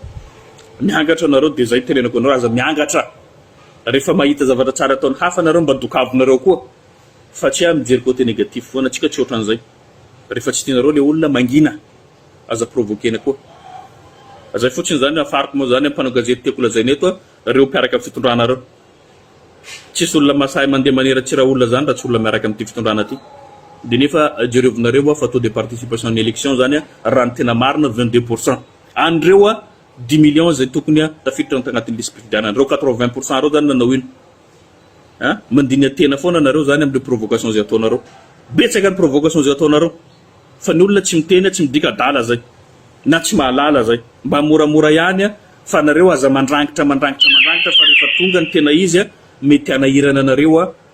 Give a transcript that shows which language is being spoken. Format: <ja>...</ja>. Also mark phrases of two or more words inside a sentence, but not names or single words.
<mg>anareo dia zay tenenako anareo aza miangatra rehefa mahita zavatra tsara ataony hafa anareo mba dokavinareo koa fa tsy mijery</mg> <fr>côté négatif</fr> <mg>foana atsika tsy ohatran'izay rehefa tsy tianareo le olona mangina aza provokena koa zay fotsiny zany afariko moa zany mpanao gazety tiako lazaina eto reo mpiaraka amin'ny fitondranareo tsisy olona masahy mandeha manera tsy raha olona zany raha tsy olona miaraka amin'ity fitondrana ty dia nefa jerevinareo fa</mg> <fr>taux de participation en élection</fr> <mg>zany raha ny tena marina 22% andreo 10 millions zay tokony tafiditra tagnatin'ny listy mpifidiananareo 80% reo zany nanao ino mandiny tena foana nareo zany amin'ny provocation zay ataonareo betsaka ny provocation zay ataonareo fa ny olona tsy miteny tsy midika dala zay na tsy mahalala zay mba moramora ihany fa nareo aza mandrangitra fa rehefa tonga ny tena izy mety anahirana anareo</mg>